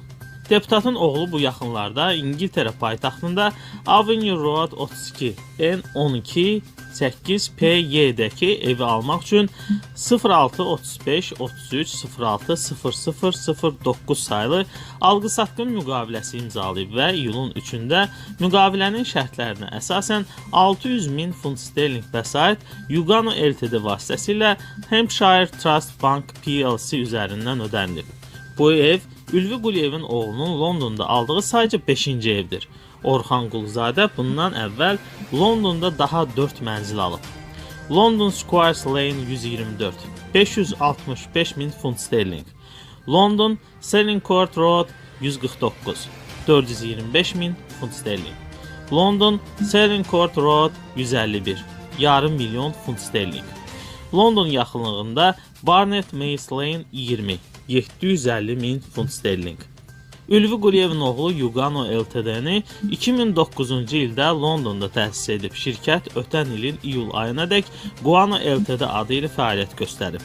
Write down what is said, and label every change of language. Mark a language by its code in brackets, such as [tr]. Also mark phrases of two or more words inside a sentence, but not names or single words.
[az] Deputatın oğlu bu yaxınlarda İngiltərə paytaxtında Avenue Road 32 N12 8PY-dəki evi almaq üçün 06 35 33 06 0009 saylı alqı-satqın müqaviləsi imzalayıb və iyulun 3-də müqavilənin şərtlərinə əsasən 600.000 funt sterling vəsait Yugano Ltd vasitəsilə Hampshire Trust Bank PLC üzərindən ödənilib. Bu ev Ülvi Quliyevin oğlunun Londonda aldığı sadəcə 5-ci evdir. Orxan Quluzadə bundan əvvəl Londonda daha 4 mənzil alıb. London Squares Lane 124, 565.000 funt sterling. London Selling Court Road 149, 425.000 funt sterling. London Selling Court Road 151, yarım milyon funt sterling. London yaxınlığında Barnet Maze Lane 20, 750.000 funt sterling. Ülvi Quliyevin oğlu Yugano Ltd-ni 2009-cu ildə Londonda təsis edib. Şirkət ötən ilin iyul ayınadək Guano Ltd adı ilə fəaliyyət göstərib.